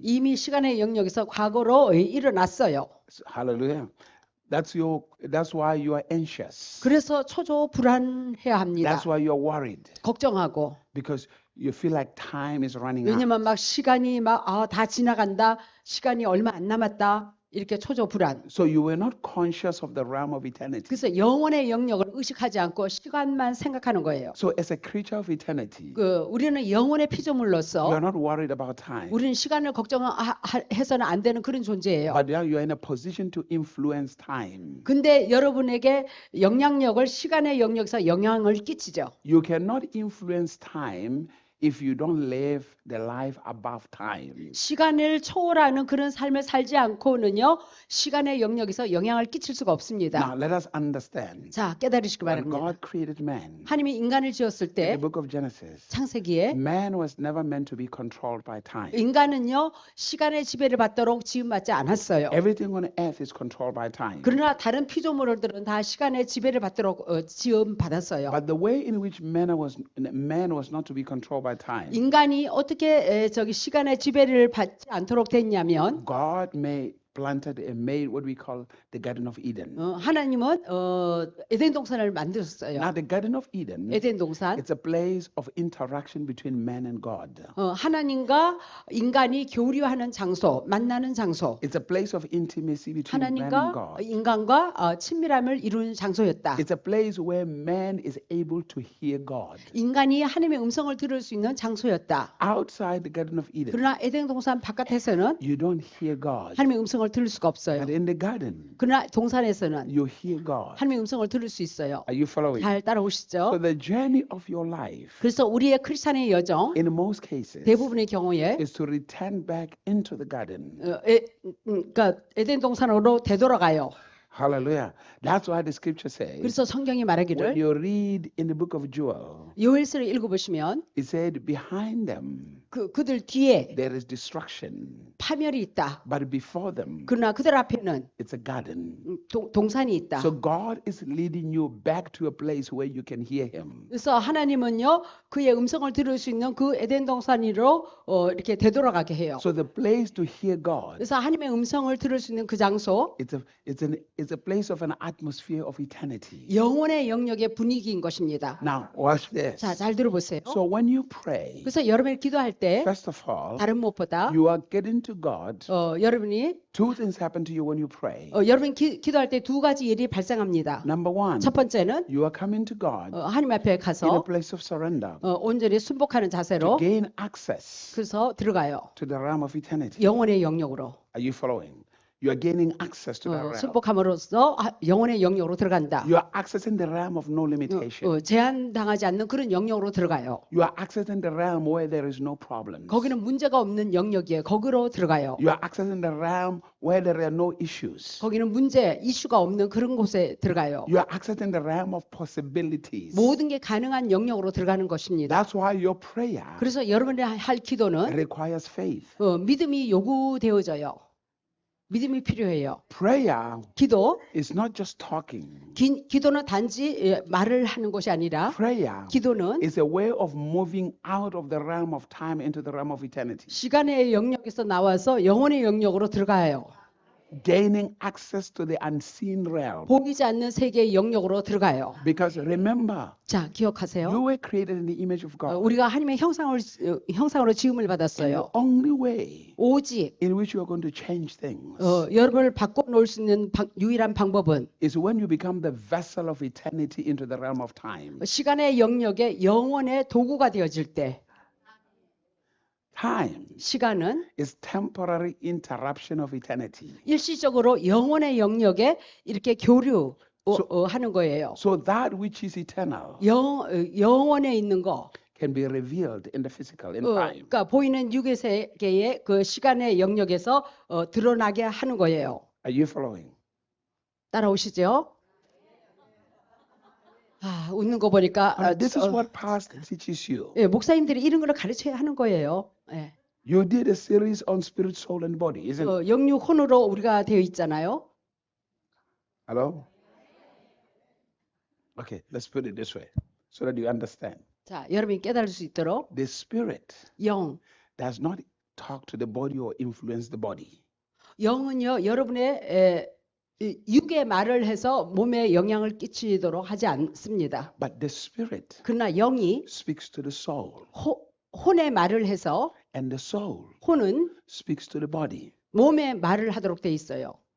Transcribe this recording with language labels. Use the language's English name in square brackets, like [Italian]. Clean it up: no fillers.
[Korean] 이미 시간의 영역에서 과거로 일어났어요. [English] Hallelujah. That's why you are anxious. [Korean] 그래서 초조 불안해야 합니다. [English] That's why you're worried. [Korean] 걱정하고. [English] Because you feel like time is running out. [Korean] 왜냐면 막 시간이 다 지나간다. 시간이 얼마 안 남았다. 이렇게 초조 불안. [English] So you were not conscious of the realm of eternity. [Korean] 그래서 영혼의 영역을 의식하지 않고 시간만 생각하는 거예요. [English] So as a creature of eternity, [Korean] 우리는 영혼의 [English] you [Korean] 피조물로서 [English] are not worried about time. [Korean] 우리는 시간을 걱정해서는 안 되는 그런 존재예요. [English] But now you are in a position to influence time. [Korean] 근데 여러분에게 영향력을 시간의 영역에서 영향을 끼치죠. [English] You cannot influence time if you don't live the life above time. [Korean] 시간을 초월하는 그런 삶을 살지 않고는요. 시간의 영역에서 영향을 끼칠 수가 없습니다. [English] Now let us understand. [Korean] 자, 깨달으시기 [English] When [Korean] 바랍니다. [English] God created man, [Korean] 하나님이 인간을 지었을 [English] in the [Korean] 때 [English] book of Genesis, [Korean] 창세기에 [English] man was never meant to be controlled by time. [Korean] 인간은요. 시간의 지배를 받도록 지음받지 않았어요. [English] Everything on earth is controlled by time. [Korean] 그러나 다른 피조물들은 다 시간의 지배를 받도록 지음받았어요. [English] But the way in which man was not to be controlled by time. [Korean] 인간이 어떻게 시간의 지배를 받지 않도록 됐냐면 [English] God planted and made what we call the Garden of Eden. [Korean] 하나님은 에덴 동산을 만드셨어요. [English] Now the Garden of Eden, [Korean] 에덴 동산. [English] it's a place of interaction between man and God. [Korean] 하나님과 인간이 교류하는 장소, 만나는 장소. [English] It's a place of intimacy between man and [Korean] 하나님과 [English] God. [Korean] 인간과 친밀함을 이루는 장소였다. [English] It's a place where man is able to hear God. [Korean] 인간이 하나님의 음성을 들을 수 있는 장소였다. [English] Outside the Garden of Eden, [Korean] 그러나 에덴 동산 바깥에서는 [English] you don't hear God. [Korean] 하나님의 음성을 들을 수가 없어요. [English] But in the garden, [Korean] 그러나 동산에서는 [English] you hear God. [Korean] 하나님의 음성을 들을 수 있어요. [English] Are you following? [Korean] 잘 [English] So [Korean] 따라오시죠? [English] the journey of your life, [Korean] 그래서 우리의 크리스찬의 여정 [English] in most cases, [Korean] 대부분의 경우에 [English] is to return back into the garden. [Korean] 그러니까 에덴 동산으로 되돌아가요. [English] Hallelujah. That's why the scripture says, [Korean] 그래서 성경이 [English] when [Korean] 말하기를 [English] you read in the book of Joel, [Korean] 요엘서를 읽어보시면 [English] it said, behind them [Korean] 그들 뒤에 [English] there is destruction, [Korean] 파멸이 있다. [English] but before them [Korean] 그러나 그들 앞에는 [English] it's a garden. [Korean] 동산이 있다. [English] So God is leading you back to a place where you can hear Him. [Korean] 그래서 하나님은요 그의 음성을 들을 수 있는 그 에덴 동산으로 이렇게 되돌아가게 해요. [English] So the place to hear God, [Korean] 그래서 하나님의 음성을 들을 수 있는 그 장소 [English] it's a place of an atmosphere of eternity. [Korean] 영혼의 영역의 분위기인 것입니다. [English] Now watch this. [Korean] 자, 잘 들어보세요. [English] So when you pray, [Korean] 그래서 여러분이 기도할 때 [English] first of all, [Korean] 다른 무엇보다 [English] you are getting to God. [Korean] 여러분이 [English] Two things happen to you when you pray. [Korean] 여러분이 기도할 때 두 가지 일이 발생합니다. [English] Number one, [Korean] 첫 번째는 [English] you are coming to God [Korean] 하나님 앞에 [English] in a [Korean] 가서 [English] place of surrender [Korean] 온전히 순복하는 [English] to [Korean] 자세로 [English] gain access [Korean] 그래서 들어가요. [English] to the realm of eternity. [Korean] 영혼의 영역으로. [English] Are you following? You are gaining access to that realm. [Korean] 승복함으로써 영혼의 영역으로 들어간다. [English] You are accessing the realm of no limitation. [Korean] 제한당하지 않는 그런 영역으로 들어가요. [English] You are accessing the realm where there is no problems. [Korean] 거기는 문제가 없는 영역이에요. 거기로 들어가요. [English] You are accessing the realm where there are no issues. [Korean] 거기는 문제, 이슈가 없는 그런 곳에 들어가요. [English] You are accessing the realm of possibilities. [Korean] 모든 게 가능한 영역으로 들어가는 것입니다. [English] That's why your prayer [Korean] 그래서 여러분이 할 기도는 [English] requires faith. [Korean] 믿음이 요구되어져요. 믿음이 필요해요. [English] Prayer [Korean] 기도, [English] is not just talking. [Korean] 기도는 단지 말을 하는 것이 아니라 [English] Prayer [Korean] 기도는 [English] is a way of moving out of the realm of time into the realm of eternity. [Korean] 시간의 영역에서 나와서 영혼의 영역으로 들어가요. [English] Gaining access to the unseen realm. [Korean] 보이지 않는 세계의 영역으로 들어가요. [English] Because remember, [Korean] 자, 기억하세요. [English] you were created in the image of God. [Korean] 우리가 하나님의 형상으로 지음을 [English] And the [Korean] 받았어요. [English] only way [Korean] 오직 [English] in which you are going to change things [Korean] 여러분을 바꿔놓을 수 있는 유일한 방법은 [English] is when you become the vessel of eternity into the realm of time. [Korean] 시간의 영역에 영혼의 도구가 되어질 때 [English] Time [Korean] 시간은 [English] is temporary interruption of eternity. [Korean] 일시적으로 영혼의 영역에 이렇게 교류하는 거예요. [English] So that which is eternal [Korean] 영혼에 있는 거, [English] can be revealed in the physical, in time. [Korean] 그러니까 보이는 육의 세계의 그 시간의 영역에서 드러나게 하는 거예요. Are you following? 따라오시죠? 웃는 거 보니까 [English] This is what pastor teaches you. [Korean] 목사님들이 이런 걸 가르쳐야 하는 거예요. [English] You did a series on spirit, soul, and body, isn't it? [Korean] 영육 혼으로 우리가 되어 있잖아요. [English] Hello? Okay, let's put it this way so that you understand. [Korean] 자, 여러분이 깨달을 수 있도록 [English] The spirit [Korean] 영, [English] does not talk to the body or influence the body. [Korean] 영은요 여러분의 육의 말을 해서 몸에 영향을 끼치도록 하지 않습니다. [English] But the spirit [Korean] 그러나 영이 [English] speaks to the soul, [Korean] 혼의 말을 해서 [English] and the soul [Korean] 혼은 [English] speaks to the body. [Korean] 몸의 말을 하도록 돼 있어요.